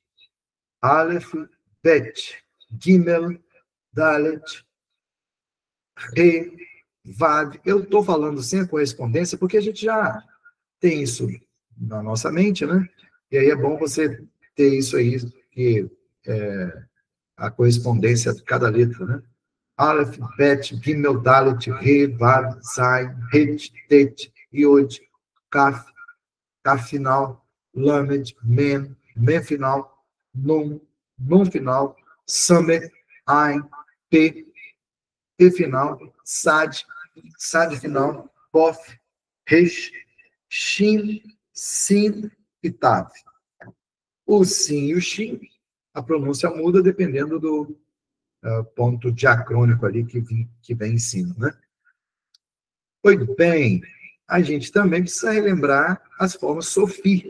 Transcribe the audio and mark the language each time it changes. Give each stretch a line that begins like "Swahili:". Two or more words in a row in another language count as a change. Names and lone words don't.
Portuguese: Aleph, Bet, Gimel, Dalet, Re, Vav. Eu estou falando sem a correspondência porque a gente já tem isso na nossa mente, né? E aí é bom você ter isso aí, que a correspondência de cada letra, né? Aleph, Bet, Gimel, Dalet, Re, Vav, Zain, Het, Tet, Yod, Kaf, Kaf final, Lamed, Men, Men final, Nun, Nun final, Samer, Ain, P, P final, Sad, Sad final, Pof, Resh, Shin, Sin e Tav. O Sim e o Shin, a pronúncia muda dependendo do ponto diacrônico ali que vem em cima, né? Pois bem, a gente também precisa relembrar as formas Sofi.